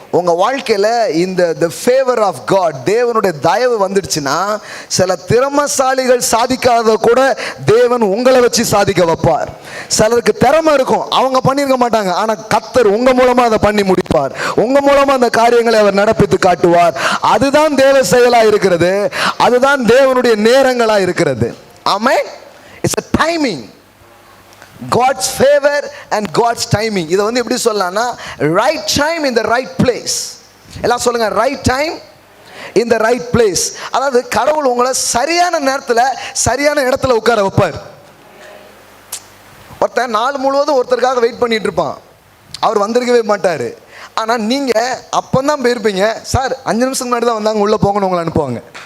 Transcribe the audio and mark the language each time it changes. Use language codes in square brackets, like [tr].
[ta] உங்கள் வாழ்க்கையில் இந்த [en] the favour of God, [ta] தேவனுடைய தயவு வந்துடுச்சுன்னா, சில திறமசாலிகள் சாதிக்காத கூட தேவன் உங்களை வச்சு சாதிக்க வைப்பார். சிலருக்கு திறமை இருக்கும், அவங்க பண்ணியிருக்க மாட்டாங்க, ஆனால் கர்த்தர் உங்கள் மூலமாக அதை பண்ணி முடிப்பார். உங்கள் மூலமாக அந்த காரியங்களை அவர் நடப்பித்து காட்டுவார். அதுதான் தேவ செயலாக இருக்கிறது, அதுதான் தேவனுடைய நேரங்களாக இருக்கிறது. ஆமென். [en] It's a timing, God's favor and God's timing. [ta] இதை வந்து எப்படி சொல்லலாம்னா, [en] right time in the right place. [ta] எல்லாம் சொல்லுங்க, [en] right time in the right place. [ta] அதாவது கடவுள் உங்களை சரியான நேரத்தில் சரியான இடத்துல உட்கார வைப்பார். ஒருத்தன் நாள் முழுவதும் ஒருத்தருக்காக வெயிட் பண்ணிட்டு இருப்பான், அவர் வந்திருக்கவே மாட்டார். ஆனால் நீங்கள் அப்போ தான் போயிருப்பீங்க, சார் 5 நிமிஷம் முன்னாடி தான் வந்தாங்க, உள்ளே போங்கன்னு உங்களை அனுப்புவாங்க.